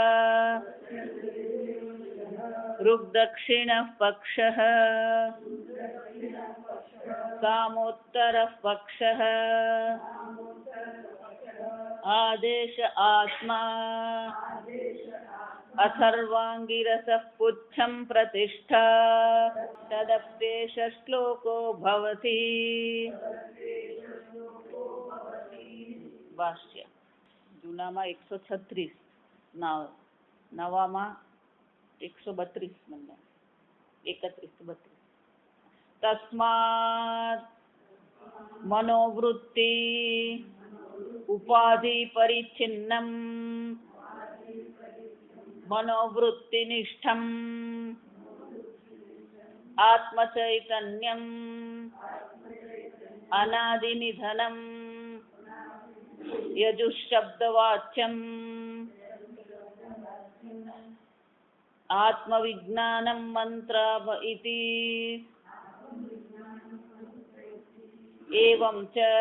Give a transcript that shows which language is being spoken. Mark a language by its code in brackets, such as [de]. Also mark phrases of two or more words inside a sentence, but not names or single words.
[sa] ऋग्दक्षिणः पक्षः सामोत्तरः पक्षः आदेश आत्मा अथर्वाङ्गिरसः पुच्छं प्रतिष्ठा तदप्येष श्लोको भवति। [gu] ભાષ્ય જૂનામા 136 નવામા 132 મ્હણા 31-32 [sa] તસ્માત મનોવૃત્તિ ઉપાધિ પરિચ્છિન્નમ મનોવૃત્તિનિષ્ઠમ આત્મચૈતન્યમ અનાદિનિધનમ યજુઃશબ્દવાચ્યમ આત્મવિજ્ઞાનમ મંત્ર ઇતિ એવં ચ